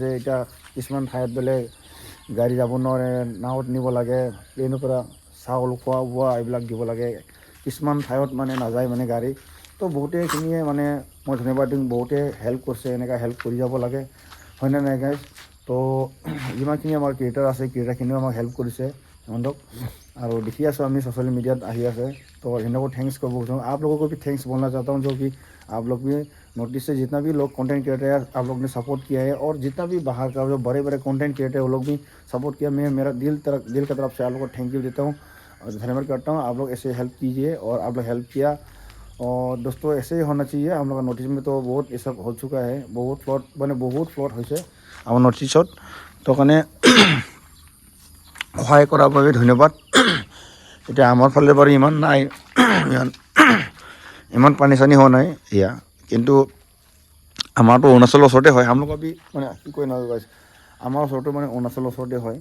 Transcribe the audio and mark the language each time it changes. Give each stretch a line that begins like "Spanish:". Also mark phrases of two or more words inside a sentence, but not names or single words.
Assamese: এতিয়া কিছুমান ঠাইত বোলে গাড়ী যাব নোৱাৰে, নাৱত নিব লাগে, প্লেইনৰ পৰা চাউল খোৱা বোৱা এইবিলাক দিব লাগে। কিছুমান ঠাইত মানে নাযায় মানে গাড়ী। তো বহুতেখিনিয়ে মানে মই ধন্যবাদ দিম, বহুতে হেল্প কৰিছে, এনেকৈ হেল্প কৰি যাব লাগে, হয়নে নাই গাইজ? তো যিমানখিনি আমাৰ ক্ৰিয়েটাৰ আছে, ক্ৰিয়েটাৰখিনিও আমাক হেল্প কৰিছে সিহঁতক, আৰু দেখি আছোঁ আমি
English: social mediaত
Assamese: আহি আছে।
Hindi: तो इनको थैंक्स करना चाहता हूँ, आप लोगों को भी थैंक्स बोलना चाहता हूँ, जो कि आप लोग भी नोटिस से जितना भी लोग
English: content creator
Hindi: है आप लोग ने सपोर्ट किया है, और जितना भी बाहर का जो बड़े बड़े
English: content creator
Hindi: है वो लोग भी सपोर्ट किया। मैं मेरा दिल की तरफ से आप लोगों को
English: thank you
Hindi: देता हूँ और धन्यवाद करता हूँ। आप लोग ऐसे हेल्प कीजिए, और आप लोग हेल्प किया। और दोस्तों ऐसे ही होना चाहिए। हम लोग का नोटिस में तो बहुत ये सब हो चुका है, बहुत फ्लड
Assamese: হৈছে আমাৰ নৰ্থ ইষ্টত। তো কাৰণে সহায় কৰাৰ বাবে ধন্যবাদ। এতিয়া আমাৰ ফালে বাৰু ইমান নাই, ইমান পানী চানী হোৱা নাই এয়া, কিন্তু আমাৰতো অৰুণাচলৰ ওচৰতে হয়। আমলোকৰ মানে কি কয় নহয় গাইজ, আমাৰ ওচৰতো মানে অৰুণাচলৰ ওচৰতে হয়।